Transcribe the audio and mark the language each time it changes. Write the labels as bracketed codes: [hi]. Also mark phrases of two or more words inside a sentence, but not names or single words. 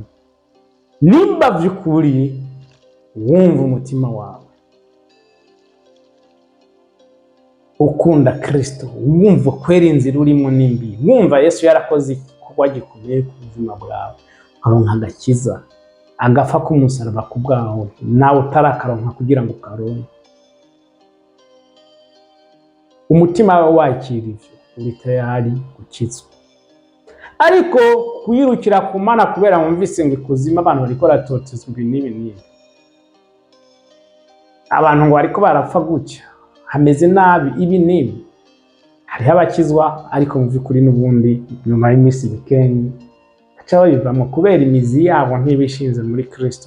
[rn] Nimba by'ukuri wumva umutima wawe ukunda Kristo, wumva kwera inzira urimo nimbi, wumva Yesu yarakoze igikorwa gikomeye ku buzima bwawe, aronka agakiza, agapfa ku musaraba ku bwawe, nawe utarakaronka kugira ngo ukaronke, umutima wawe wakira ivyo, uri tayari gukizwa. Ariko kuyirukira ku Mana kubera wumvise ngo ikuzimu abantu bariko baratotezwa ibi n'ibi, abantu ngo bariko barapfa gutya, hameze nabi ibi n'ibi, hariho abakizwa ariko mu by'ukuri n'ubundi nyuma y'iminsi mikeyi baca babivamo kubera imizi yabo ntibishinze muri Kristo.